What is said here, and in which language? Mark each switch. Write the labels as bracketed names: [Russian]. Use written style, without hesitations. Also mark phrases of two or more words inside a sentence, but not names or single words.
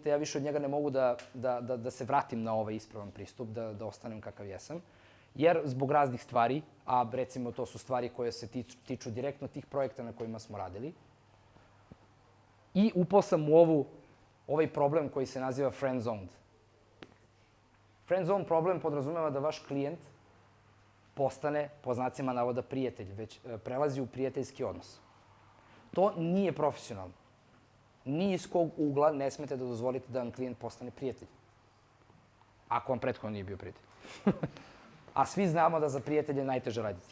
[Serbian] Ja više od njega ne mogu da se vratim na ovaj ispravan pristup, da ostanem kakav jesam. Jer zbog raznih stvari, a recimo to su stvari koje se tiču direktno tih projekta na kojima smo radili, i upao sam u ovaj problem koji se naziva friend-zoned. Friend-zone problem podrazumeva da vaš klijent postane, po znacima navoda, prijatelj, već prelazi u prijateljski odnos. To nije profesionalno. Ni iz kog ugla ne smete da dozvolite da vam klijent postane prijatelj. Ako vam prethodno nije bio prijatelj. A svi znamo da za prijatelje je najteže raditi.